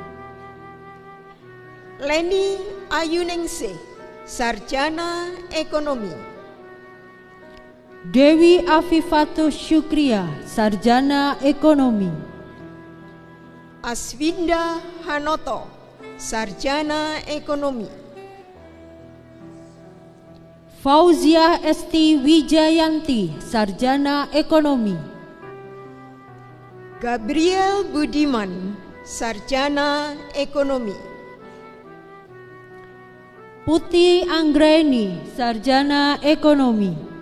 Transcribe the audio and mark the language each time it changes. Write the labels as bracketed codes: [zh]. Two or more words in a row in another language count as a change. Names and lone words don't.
[id] Leni Ayuningsih, Sarjana Ekonomi. Dewi Afifatus Syukria, Sarjana Ekonomi. Aswinda Hanoto, Sarjana Ekonomi. Fauzia Esti Wijayanti, Sarjana Ekonomi. Gabriel Budiman, Sarjana Ekonomi. Putih Anggreni, Sarjana Ekonomi.